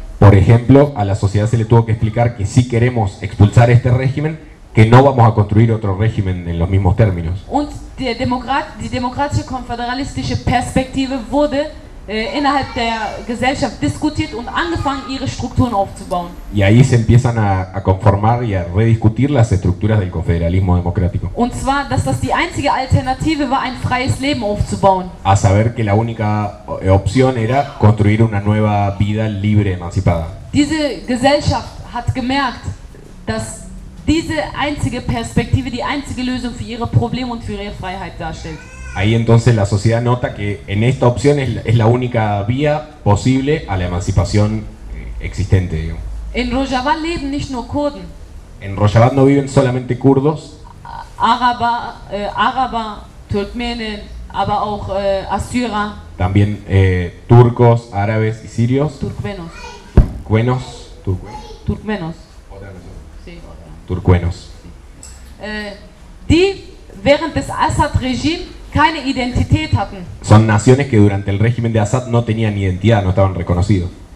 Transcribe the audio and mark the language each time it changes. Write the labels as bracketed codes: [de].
[es] Por ejemplo, a la sociedad se le tuvo que explicar que si queremos expulsar este régimen, que no vamos a construir otro régimen en los mismos términos. [de] Die demokratische konföderalistische Perspektive wurde innerhalb der Gesellschaft diskutiert und angefangen ihre Strukturen aufzubauen. [es] Y ahí se empiezan a conformar y a rediscutir las estructuras del confederalismo democrático. [de] Und zwar, dass das die einzige Alternative war, ein freies Leben aufzubauen. [es] A saber que la única opción era construir una nueva vida libre, emancipada. [de] Diese Gesellschaft hat gemerkt, dass diese einzige Perspektive die einzige Lösung für ihre Probleme und für ihre Freiheit darstellt. [es] Ahí entonces la sociedad nota que en esta opción es la única vía posible a la emancipación existente. [de] En Rojava leben nicht nur Kurden. [es] En Rojava no viven solamente kurdos. [de] Araber, Turkmenen, aber auch Assyrer. [es] También turcos, árabes y sirios. Turkmenos. Turkmenos. Turkmenos. Turkmenos. [de] Die während des Assad-Regimes keine Identität hatten. [es] Son naciones que durante el régimen de Assad no tenían identidad, no estaban reconocidos.